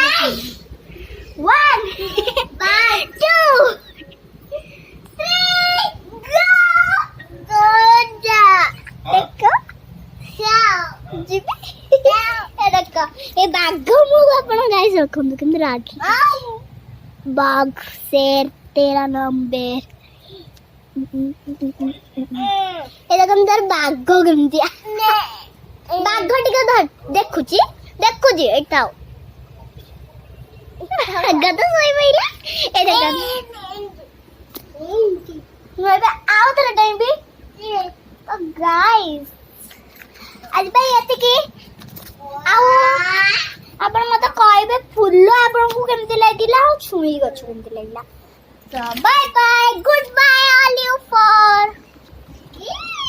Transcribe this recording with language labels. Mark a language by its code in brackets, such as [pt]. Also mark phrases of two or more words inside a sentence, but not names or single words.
[or] 1 2 ଦେଖ ଏ ବାଘ ମୁଁ ଆପଣ ଗାଇସ୍ ରଖନ୍ତୁ କିନ୍ତୁ ରାଗି ବାଘ [hi] शेर तेरा नाम बेर। [or] ଏ ଦେଖନ୍ତୁ ତାର ବାଘ କେମିତି ବାଘ ଟିକେ ଦେଖୁଛି ଏଇଟା ଗଦ ଶୋଇ ପଇଲା। ଏ ଦେଖନ୍ତୁ ମୁଁ ଏବେ ଆଉ ଥରେ ଡେଇଁବି। ଗାଇସ୍ ଆଜି ପାଇଁ ଏତିକି। ଆଉ ଆପଣ ମତେ କହିବେ ଫୁଲ ଆପଣଙ୍କୁ କେମିତି ଲାଗିଲା ଆଉ ଛୁଇଁ ଗଛ କେମିତି ଲାଗିଲା। [en] So bye bye, goodbye all you for